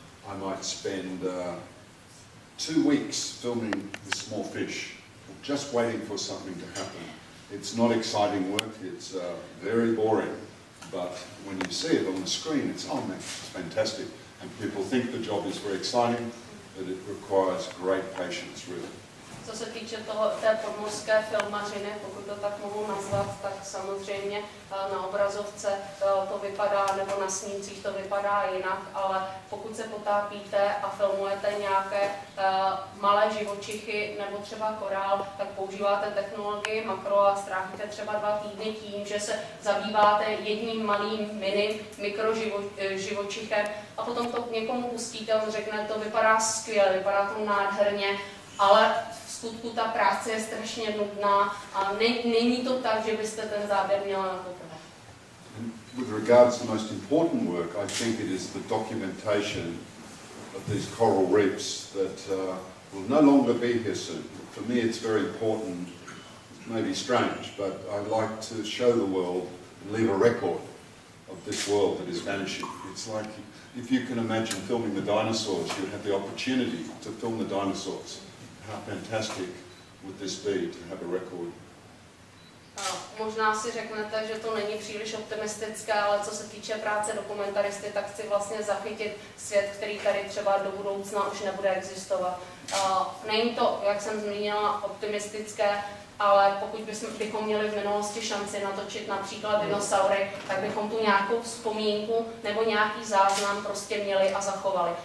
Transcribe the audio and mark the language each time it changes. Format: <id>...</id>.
<en>I might spend 2 weeks filming the small fish, just waiting for something to happen. It's not exciting work, it's very boring, but when you see it on the screen, it's, oh man, it's fantastic. And people think the job is very exciting, but it requires great patience, really.</en> <cs>Co se týče té podmořské filmařiny, pokud to tak mohu nazvat, tak samozřejmě na obrazovce to vypadá, nebo na snímcích to vypadá jinak, ale pokud se potápíte a filmujete nějaké malé živočichy nebo třeba korál, tak používáte technologii makro a strávíte třeba 2 týdny tím, že se zabýváte jedním malým mikroživočichem a potom to někomu pustíte, on řekne, to vypadá skvěle, vypadá to nádherně, ale v skutku ta práce je strašně nudná a není to tak, že byste ten záběr měla na poprvé.</cs> <en>With regards to the most important work, I think it is the documentation of these coral reefs that will no longer be here soon. For me it's very important, it may be strange, but I like to show the world and leave a record of this world that is vanishing. It's like if you can imagine filming the dinosaurs, you would have the opportunity to film the dinosaurs. How fantastic would this be to have a record?</en> <cs>Možná si řeknete, že to není příliš optimistické, ale co se týče práce dokumentaristy, tak chci vlastně zachytit svět, který tady třeba do budoucna už nebude existovat. Není to, jak jsem zmínila, optimistické, ale pokud bychom měli v minulosti šanci natočit například dinosaury, tak bychom tu nějakou vzpomínku nebo nějaký záznam prostě měli a zachovali.</cs>